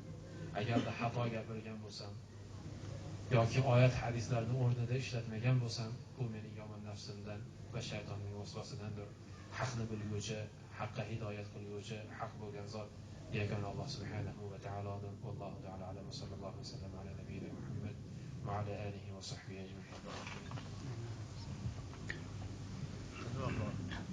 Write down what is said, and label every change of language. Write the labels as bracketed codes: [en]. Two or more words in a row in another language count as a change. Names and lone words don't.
[uz] Agarda xato gapirgan bo'lsam yoki oyat hadislarni o'rnida ishlatmagan bo'lsam, bu mening yomon nafsimdan va shaytonning vasvasidandir. Haqni bilguvchi, haqqa hidoyat qilguvchi, haq bo'lgan zot yagona Alloh subhanahu va taolodir. [ar] والله تعالى أعلم وصلى الله عليه وسلم على نبينا محمد وعلى آله وصحبه أجمعين.